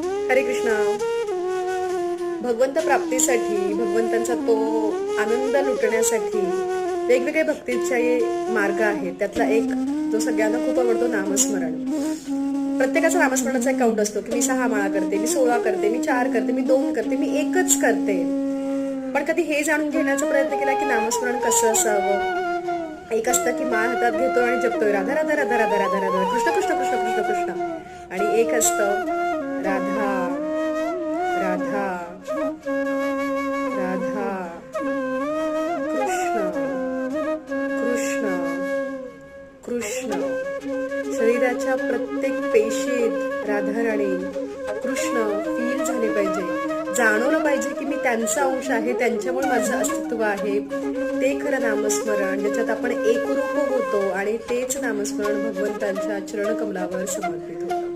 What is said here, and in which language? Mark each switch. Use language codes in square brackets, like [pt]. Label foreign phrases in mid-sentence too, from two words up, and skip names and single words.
[mr] हरे कृष्णा. भगवंत प्राप्तीसाठी, भगवंतांचा तो आनंद लुटण्यासाठी वेगवेगळे भक्तीचे मार्ग आहेत. त्यातला एक जो सगळ्यांना खूप आवडतो, नामस्मरण. प्रत्येकाचा नामस्मरणाचा एक काउंट असतो की मी 6 माळा करते, मी 16 करते, मी 4 करते, मी 2 करते, मी 1च करते. पण कधी हे जाणून घेण्याचा प्रयत्न केला की नामस्मरण कसं असावं? एक असतं की माळ हातात घेतो आणि जपतोय राधा राधा राधा राधा राधा राधा कृष्ण कृष्ण कृष्ण कृष्ण कृष्ण, आणि एक असतं राधा राधा राधा कृष्ण कृष्ण कृष्ण. शरीराच्या प्रत्येक पेशीत राधाराणी कृष्ण फील झाले पाहिजे, जाणवलं पाहिजे की मी त्यांचा अंश आहे, त्यांच्यामुळे माझं अस्तित्व आहे. ते खरं नामस्मरण, ज्याच्यात आपण एकरूप होतो आणि तेच नामस्मरण भगवंतांच्या चरणकमलावर समर्पित होतं.